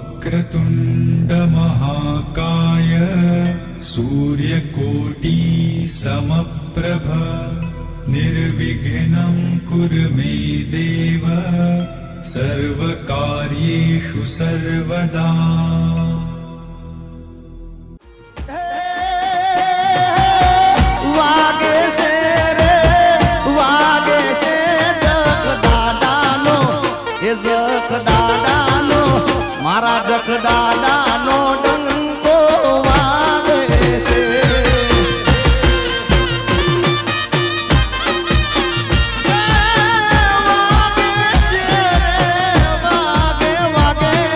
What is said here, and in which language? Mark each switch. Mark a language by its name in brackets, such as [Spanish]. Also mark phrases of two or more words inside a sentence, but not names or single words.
[Sanskrit] वक्रतुण्ड महाकाय सूर्यकोटि समप्रभ निर्विघ्नं कुरु मे देव सर्वकार्येषु सर्वदा। [Kachhi] मारा जख दादानो डंको वागे से वागे से वागे वागे